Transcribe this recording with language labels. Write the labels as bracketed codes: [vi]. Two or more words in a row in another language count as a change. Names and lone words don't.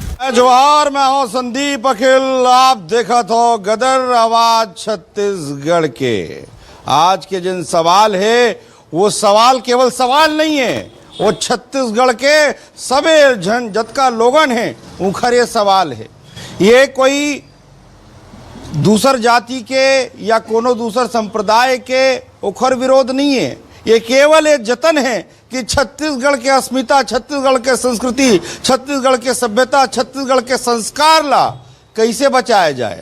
[hne] जोहार, मैं हूं संदीप अखिल। आप देखा तो गदर आवाज छत्तीसगढ़ के। आज के जिन सवाल है वो सवाल केवल सवाल नहीं है, वो छत्तीसगढ़ के सबे जन जतका लोगन है उनखर ये सवाल है। ये कोई दूसर जाति के या कोनो दूसर संप्रदाय के उखर विरोध नहीं है, ये केवल एक जतन है कि छत्तीसगढ़ के अस्मिता, छत्तीसगढ़ के संस्कृति, छत्तीसगढ़ के सभ्यता, छत्तीसगढ़ के संस्कार ला कैसे बचाया जाए।